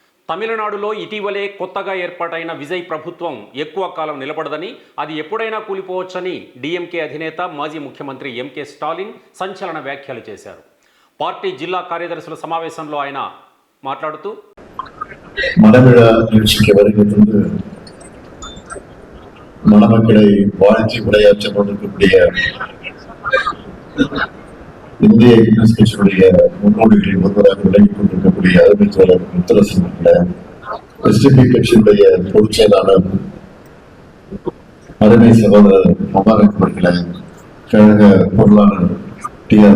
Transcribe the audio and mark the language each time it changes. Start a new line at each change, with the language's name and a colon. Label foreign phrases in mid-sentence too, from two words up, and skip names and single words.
Telugu: తమిళనాడులో ఇటీవలే కొత్తగా ఏర్పాటైన విజయ్ ప్రభుత్వం ఎక్కువ కాలం నిలబడదని, అది ఎప్పుడైనా కూలిపోవచ్చని డీఎంకే అధినేత మాజీ ముఖ్యమంత్రి ఎంకే స్టాలిన్ సంచలన వ్యాఖ్యలు చేశారు. పార్టీ జిల్లా కార్యదర్శుల సమావేశంలో ఆయన మాట్లాడుతూ
Tamil: மனவிழா நிகழ்ச்சிக்கு வருகிறது மணமக்களை வாழ்த்தி உரையாற்ற கொண்டிருக்கக்கூடிய இந்திய கம்யூனிஸ்ட் கட்சியுடைய முன்னோடிகளில் ஒருவராக விலகிக் கொண்டிருக்கக்கூடிய அருமை தோழர் முத்தரசன் அவர்களே, எஸ்டிபி கட்சியுடைய பொதுச் செயலாளர் அருமை சகோதரர் முபாரக் அவர்களே, கழக பொருளாளர் டி.ஆர்.